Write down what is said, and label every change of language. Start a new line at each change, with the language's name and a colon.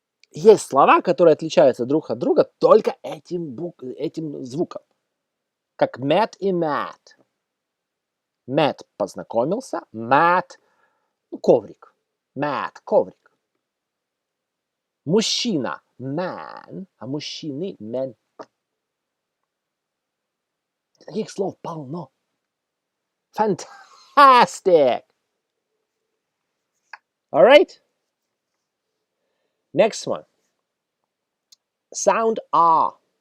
Russian: Есть слова, которые отличаются друг от друга только этим звуком. Как met и mat. Met – познакомился, mat – коврик. Mat – коврик. Мужчина – man, а мужчины – men. Таких слов полно. Fantastic!
English: All right? Next one. Sound R.